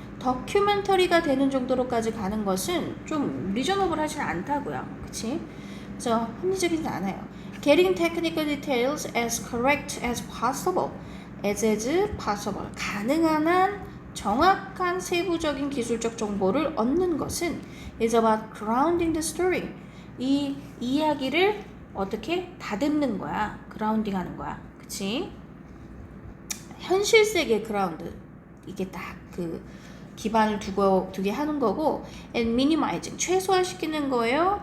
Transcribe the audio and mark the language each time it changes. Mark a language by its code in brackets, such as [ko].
[ko] 다큐멘터리가 되는 정도로까지 가는 것은 좀 reasonable 하지 않다고요. 그치? 그래서 합리적이지 않아요. [en] Getting technical details as correct as possible. as possible. [ko] 가능한 한 정확한 세부적인 기술적 정보를 얻는 것은 [en] is about grounding the story. [ko] 이 이야기를 어떻게 다듬는 거야. 그라운딩 하는 거야. 그치? 현실 세계 그라운드. 이게 딱 그 기반을 두게 하는 거고 [en] and minimizing [ko] 최소화시키는 거예요.